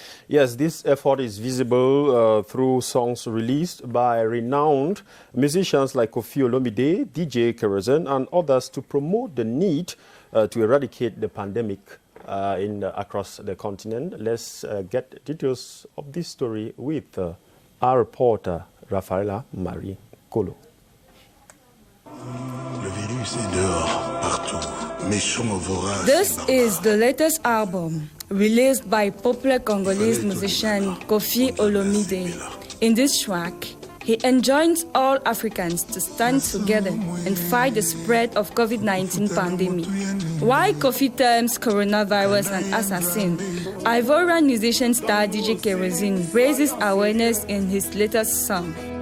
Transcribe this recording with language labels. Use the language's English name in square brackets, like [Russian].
[English] Yes, this effort is visible through songs released by renowned musicians like Koffi Olomide, DJ Kerosene, and others to promote the need to eradicate the pandemic across the continent. Let's get details of this story with our reporter, Rafaela Marie Kolo. [French] Le virus est dehors, partout. Méchant, vorace. [English] This is the latest album released by popular Congolese musician Koffi Olomide. In this track, he enjoins all Africans to stand together and fight the spread of COVID-19 pandemic. While Koffi terms coronavirus an assassin, Ivorian musician star DJ Kerosene raises awareness in his latest song.